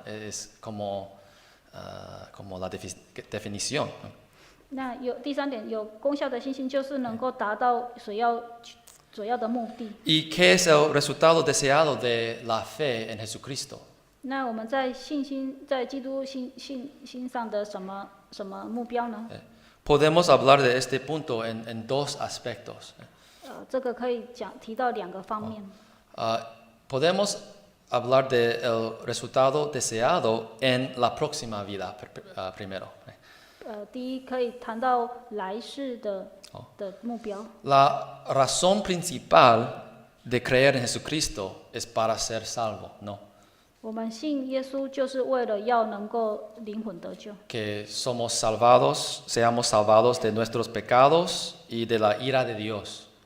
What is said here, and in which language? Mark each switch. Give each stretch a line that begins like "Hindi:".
Spanish: Es como la definición, ¿no?
Chinese: 那第三点，有功效的信心就是能够达到所要的目的。
Spanish: ¿Y qué es el resultado deseado de la fe en Jesucristo?
Chinese: 那我们在基督心上的什么目标呢？
Spanish: Podemos hablar de este punto en dos aspectos.
Chinese: 这个可以提到2个方面。
Spanish: Podemos hablar del resultado deseado en la próxima vida primero.
Chinese: 第一可以谈到来世的目标。
Spanish: La razón principal de creer en Jesucristo es para ser salvo, ¿no?
Chinese: 我们信耶稣就是为了要能够灵魂得救。
Spanish: Que seamos salvados de nuestros pecados y de la ira de Dios.